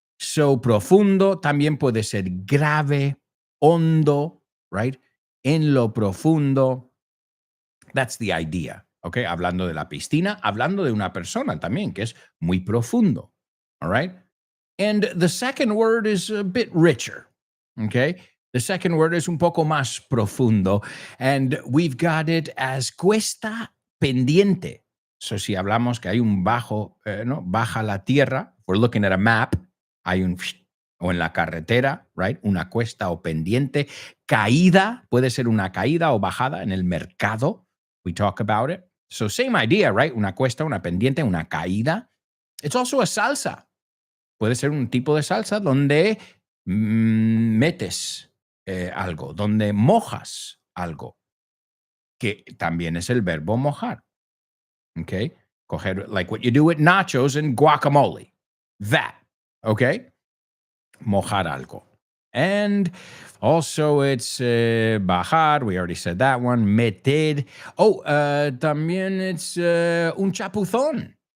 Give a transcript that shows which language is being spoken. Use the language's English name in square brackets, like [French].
[Spanish] So profundo también puede ser grave, hondo, right? En lo profundo. [English] That's the idea. [Spanish] Okay? Hablando de la piscina, hablando de una persona también, que es muy profundo. [English] All right? And the second word is a bit richer. Okay, the second word is [Spanish] un poco más profundo, [English] and we've got it as [Spanish] cuesta pendiente. So si hablamos que hay un bajo, baja la tierra, [English] we're looking at a map, [Spanish] hay un, o en la carretera, right, una cuesta o pendiente. Caída, puede ser una caída o bajada en el mercado. [English] We talk about it. So same idea, right? [Spanish] Una cuesta, una pendiente, una caída. [English] It's also a salsa. [Spanish] Puede ser un tipo de salsa donde metes algo, donde mojas algo, que también es el verbo mojar. Okay? [English] Coger, like what you do with nachos and guacamole. That. Okay? [Spanish] Mojar algo. [English] And also it's bajar. We already said that one. [Spanish] Meter. Oh, también it's un chapuzón.